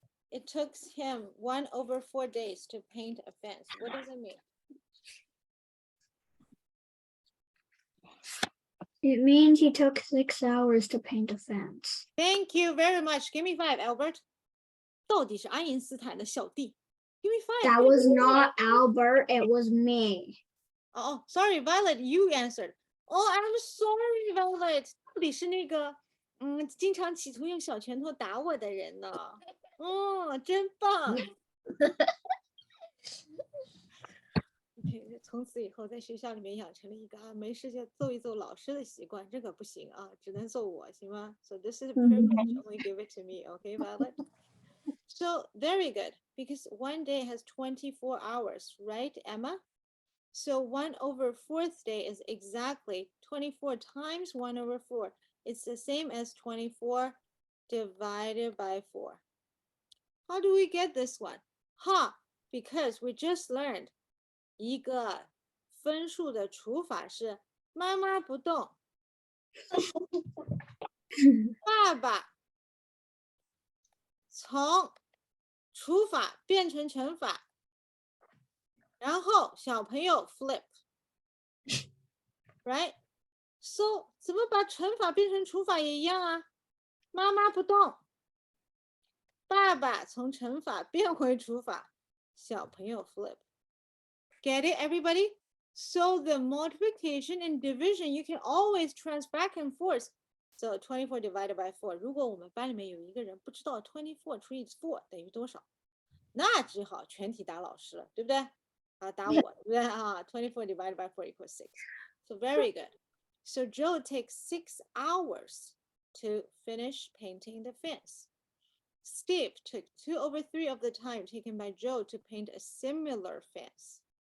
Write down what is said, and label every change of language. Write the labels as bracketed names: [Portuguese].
[English] It took him 1/4 days to paint a fence. What does it mean? It means he took 6 hours to paint a fence. Thank you very much. Give me 5, Albert. [Chinese] 到底是爱因斯坦的小弟。 [English] Give me 5. That was not Albert, it was me. Oh, sorry, Violet, you answered. Oh, I'm sorry, Violet. [Chinese] 到底是那个，经常企图用小拳头打我的人呢。哦，真棒。 OK， 从此以后在学校里面养成了一个没事就揍一揍老师的习惯，这可不行啊，只能揍我，行吗？ [English] So this is a privilege. Only give it to me, okay, Violet? So very good, because one day has 24 hours, right, Emma? So 1/4 day is exactly 24 times 1/4. It's the same as 24 divided by 4. How do we get this one? Because we just learned [Chinese] 一个分数的除法是妈妈不动，爸爸从除法变成乘法，然后小朋友 flip， [English] right？ So [Chinese] 怎么把乘法变成除法也一样啊？妈妈不动，爸爸从乘法变回除法，小朋友 flip。 [English] Get it, everybody? So the multiplication and division, you can always trans back and forth. So 24 divided by 4. [Chinese] 如果我们班里面有一个人不知道24除以4等于多少，那只好全体打老师了，对不对？啊，打我，对不对啊？ [English] 24 divided by 4 equals 6. So very good. So Joe takes 6 hours to finish painting the fence. Steve took 2/3 of the time taken by Joe to paint a similar fence.